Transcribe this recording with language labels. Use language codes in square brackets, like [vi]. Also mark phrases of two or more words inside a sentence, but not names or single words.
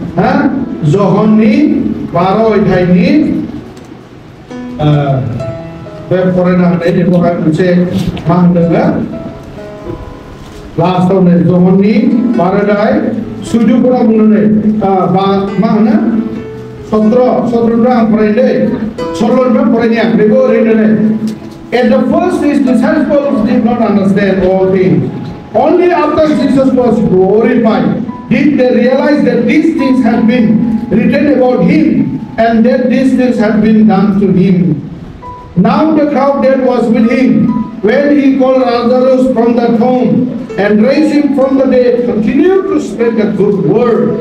[brx] जहननि 12 अध्यायनि बे फरायनो हानाय बेखौहाय मोनसे मा होनदों लास्टआव नै जहननि 12 अध्याय सुजुफोरा बुंनानै मा होनो 17 आं फरायनो दे 16 फरायनाया बेखौ ओरैनो [en] At the first, his disciples did not understand all things. Only after Jesus was glorified did they realize that these things had been written about him and that these things had been done to him. Now the crowd that was with him, when he called Lazarus from the tomb and raised him from the dead, continued to spread the good word.